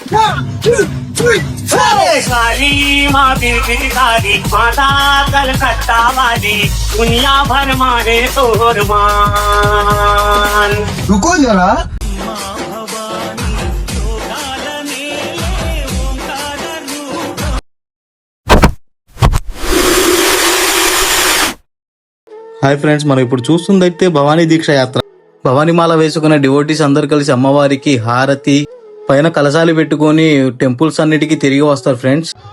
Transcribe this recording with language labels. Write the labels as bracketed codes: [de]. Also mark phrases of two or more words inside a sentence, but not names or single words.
[hi] काली माँ बिरबिर काली माता कलकत्ता वाली दुनिया भर मारे तोर मान। रुको जरा, [en] hi friends, [te] మనం ఇప్పుడు చూస్తుందైతే భవానీ దీక్ష యాత్ర. భవానీమాల వేసుకున్న డివోటీస్ అందరు కలిసి అమ్మవారికి హారతి పైన కలశాలు పెట్టుకొని టెంపుల్స్ అన్నిటికీ తిరిగి వస్తారు ఫ్రెండ్స్.